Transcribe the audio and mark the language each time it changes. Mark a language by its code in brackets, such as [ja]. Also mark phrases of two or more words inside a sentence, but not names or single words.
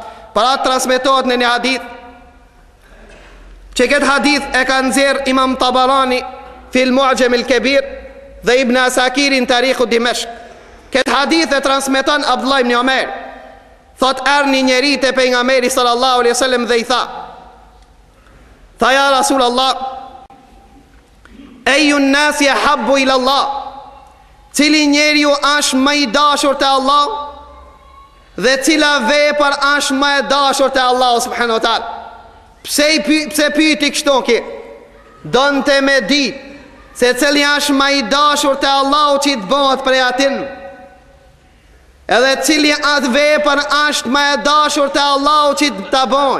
[sq] Para transmetohet në një hadith, që këtë hadith e ka nxjerr Imam Tabarani fil Mu'jam al-Kabir dhe Ibn Asakiri në Tarikhu Dimashq. Këtë hadith e transmeton Abdullah ibn Umar. Thot erni njeri te pejgamberi [ar] صلى الله عليه وسلم [sq] dhe i tha [ar] يا رسول الله أي الناس أحب إلى الله, [sq] cili njeriu është më i dashur te Allah dhe cila vepër është më e dashur te Allah [ar] سبحانه وتعالى. [sq] Pse pyeti kështu ki? Donte me ditë se cili është më i dashur te Allah që të bëhet prej atin, edhe cili atë vepër është më e dashur te Allah që të bëhet.